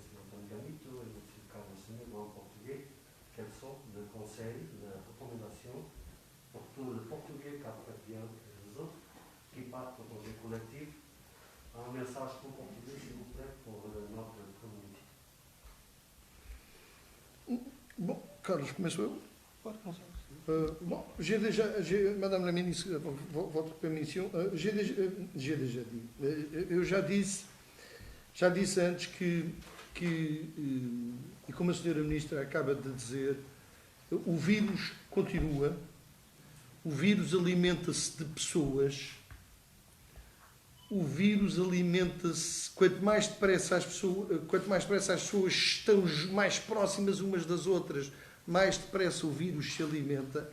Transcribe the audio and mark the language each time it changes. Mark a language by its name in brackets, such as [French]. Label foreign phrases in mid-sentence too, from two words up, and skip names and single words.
[French] António Gamito et M. Carlos Semedo en portugais. Quels sont les conseils, les recommandations pour tout le portugais capverdien et les autres qui partent au projet collectif? Un message en portugais, s'il vous plaît, pour notre communauté. [Portuguese] Bom, Carlos, começo eu? Pode começar. [French] Bon, Madame la Ministre, votre permission, [Portuguese] eu já disse antes que e como a Senhora Ministra acaba de dizer, o vírus continua, o vírus alimenta-se de pessoas, o vírus alimenta-se, quanto mais depressa as pessoas estão mais próximas umas das outras, mais depressa o vírus se alimenta.